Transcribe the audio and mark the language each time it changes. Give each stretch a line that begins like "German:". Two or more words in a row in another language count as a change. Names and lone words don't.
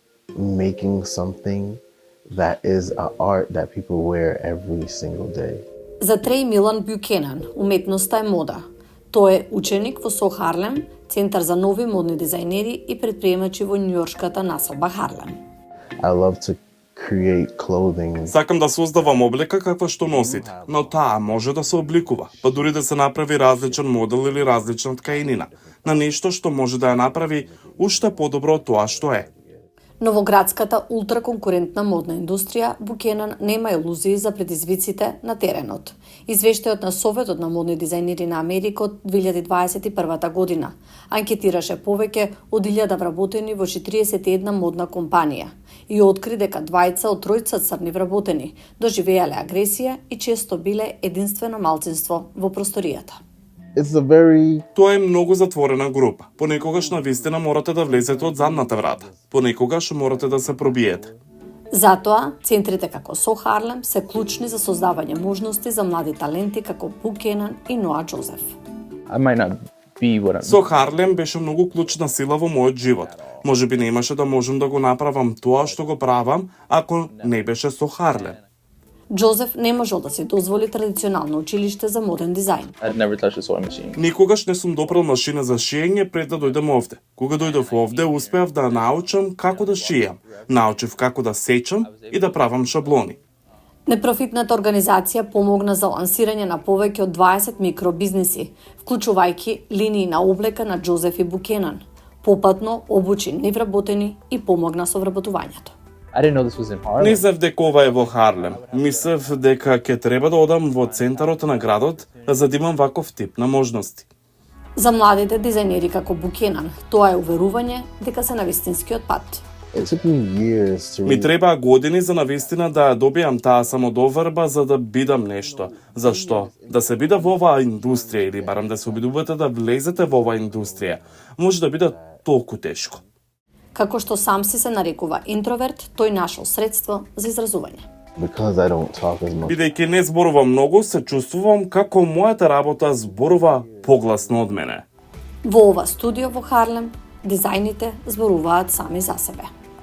English: making something that is an art that people wear every single day.
Macedonian: За Трей Милан Бюкенан, уметноста е мода. Тој е ученик во СО Харлем, центар за нови модни дизајнери и предприемачи во њујоршката населба Харлем.
English: I love to create clothing.
Macedonian: Сакам да создавам облека каква што носите, но таа може да се обликува, па дури да се направи различен модел или различна ткаинина, на нешто што може да ја направи уште подобро од тоа што е. Но во градската ултраконкурентна модна индустрија, Букенан нема илузии за предизвиците на теренот. Извештајот на Советот на модни дизајнери на Америка од 2021 година анкетираше повеќе од 1000 вработени во 41 модна компанија и откри дека двајца од тројца црни вработени доживеале агресија и често биле единствено малцинство во просторијата.
English: It's a very
Macedonian: Тоа е многу затворена група. Понекогаш навистина морате да влезете од задната врата. Понекогаш морате да се пробиете. Затоа, центрите како СО Харлем се клучни за создавање можности за млади таленти како Букенан и Ноа Џозеф.
English: I might not be what I'm.
Macedonian: Со Харлем беше многу клучна сила во мојот живот. Можеби немаше да можам да го направам тоа што го правам, ако не беше со Харлем. Џозеф не можел да си дозволи традиционално училиште за моден дизајн.
English: I'd never touched a sewing machine.
Macedonian: Никогаш не сум допрел машина за шиење пред да дојдем овде. Кога дојдов овде, успеав да научам како да шијам, научив како да сечам и да правам шаблони. Непрофитната организација помогна за лансирање на повеќе од 20 микробизнеси, вклучувајќи линии на облека на Џозеф и Букенан. Попатно обучи невработени и помогна со вработувањето.
English: I didn't know this was in Harlem.
Macedonian: Не знав дека ова е во Харлем. Мислев дека ќе треба да одам во центарот на градот за да имам ваков тип на можности. За младите дизајнери како Букенан, тоа е уверување дека се на вистинскиот пат.
English: It took me years to
Macedonian: Ми требаа години за навистина да добијам таа самодоврба за да бидам нешто. Зашто? Да се биде во оваа индустрија или барам да се обидувате да влезете во оваа индустрија, може да биде толку тешко. Како што сам си се нарекува интроверт, тој нашол средство за изразување.
English: because I don't talk as much.
Macedonian: Бидејќи не зборувам многу, се чувствувам како мојата работа зборува погласно од мене. Во ова студио во Харлем, дизајните зборуваат сами за себе.